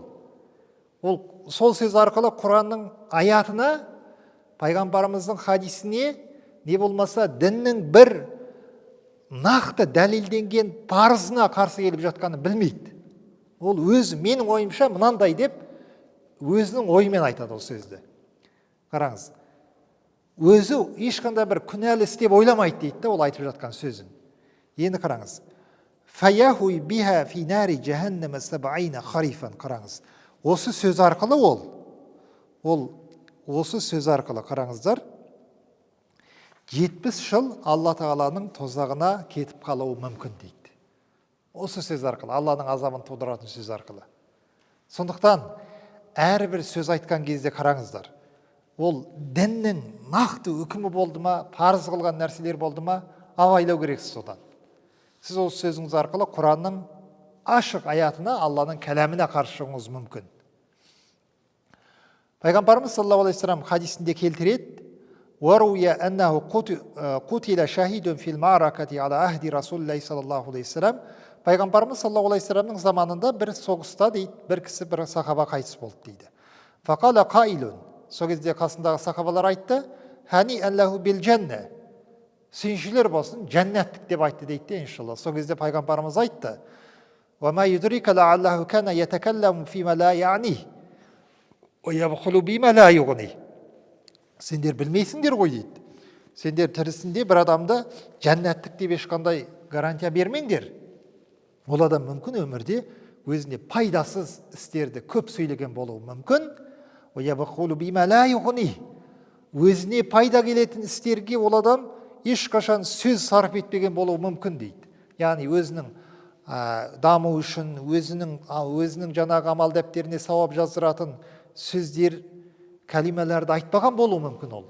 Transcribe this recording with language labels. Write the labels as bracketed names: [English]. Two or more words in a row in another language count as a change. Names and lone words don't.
[Kazakh] Ол сол сөз арқылы Құранның аятына, пайғамбарымыздың хадисіне, не болмаса діннің бір нақты дәлелденген парызына қарсы келіп жатқанын білмейді. Ол өзі менің ойымша мынандай деп өзінің ойымен айтады ол сөзді. Қараңыз, өзі ешқандай бір күнәлі істеп ойламайды дейді да ол айтып жатқан сөзін. Енді қараңыз, [Arabic] "فيهوي بها في نار جهنم سبعين خريفا", [Kazakh] қараңыз. Осы сөз арқылы осы сөз арқылы қараңыздар, 70 жыл Алла Тағаланың тозағына кетіп қалуы мүмкін дейді. Осы сөз арқылы, Алланың азабын тудыратын сөз арқылы. Сондықтан әрбір сөз айтқан кезде қараңыздар, ол діннің нақты үкімі болды ма, парыз қылған нәрселер болды ма, абайлау керексіз содан. Сіз осы сөзіңіз арқылы Құранның ашық аятына, Алланың кәләміне қарсы шығуыңыз мүмкін. Пайғамбарымыз саллаллаху алейхи вассалам хадисінде келтіреді: [Arabic] "وروي أنه قتل شهيد في المعركة على عهد رسول الله صلى الله عليه وسلم". [Kazakh] Пайғамбарымыз [Arabic] صلى الله عليه وسلم [Kazakh] заманында бір соғыста дейді, бір кісі, бір сахаба қайтыс болды дейді. [Arabic] فقال قائل, [Kazakh] сол кезде қасындағы сахабалар айтты: [Arabic] "هنيئا له بالجنة", [Kazakh] сүйіншілер болсын, жәннаттық деп айтты дейді, иншалла. Сол кезде пайғамбарымыз айтты: [Arabic] "وما يدريك لعله كان يتكلم فيما لا يعنيه ويبخل بما لا يغنيه". [Kazakh] Сендер білмейсіңдер ғой дейді. Сендер тірісінде бір адамды жәннаттық деп ешқандай гарантия бермеңдер. Ол адам мүмкін өмірде өзіне пайдасыз істерді көп сөйлеген болуы мүмкін. [Arabic] ويبخل بما لا يغنيه, [Kazakh] өзіне пайда келетін істерге ол адам ешқашан сөз сарп етпеген болуы мүмкін дейді. Яғни өзінің даму үшін, өзінің жаңағы амал дәптеріне сауап жаздыратын сөздер, кәлималарды айтпаған болуы мүмкін ол.